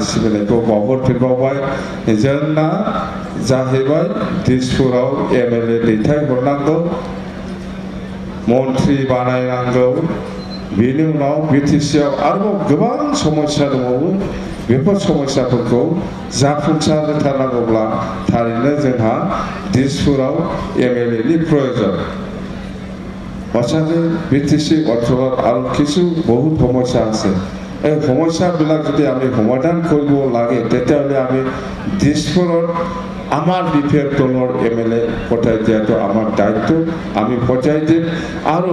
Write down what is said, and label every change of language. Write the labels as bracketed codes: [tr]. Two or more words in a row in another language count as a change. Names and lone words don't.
[brx] सिबिनायखौ बावहरफिनबावबाय जोंना जाहैबाय दिसपुराव एमएलए दैथायहरनांगौ मन्त्रि बानायनांगौ बेनि उनाव बिटिसिआव आरोबाव गोबां समस्या दंबावो बेफोर समस्याफोरखौ जाफुंसार होथारनांगौब्ला थारैनो जोंहा दिसपुराव एमएलए नि प्रयोजन [as] সঁচাকৈ বিটিসি অঞ্চলত আৰু কিছু বহুত সমস্যা আছে এই সমস্যাবিলাক যদি আমি সমাধান কৰিব লাগে তেতিয়াহ'লে আমি দিছপুৰত আমার বিপিএফ দলৰ এমএলএ পঠাই দিয়াটো আমাৰ দায়িত্ব আমি পঠাই দিম আৰু